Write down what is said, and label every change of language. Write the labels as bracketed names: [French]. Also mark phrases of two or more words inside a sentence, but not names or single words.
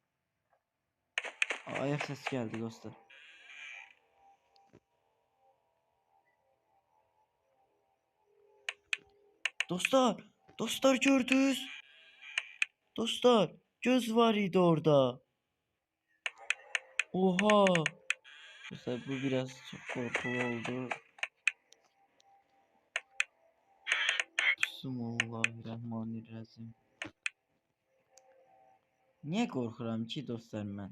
[Azerbaijani] Ayak səsi gəldi dostlar. Dostlar gördünüz? Dostlar göz var idi orada. Oha. [Turkish] Dostlar bu biraz çok korkulu oldu. [Arabic] بسم الله الرحمن الرحيم. [Azerbaijani] Niye korkuram ki dostlar mən?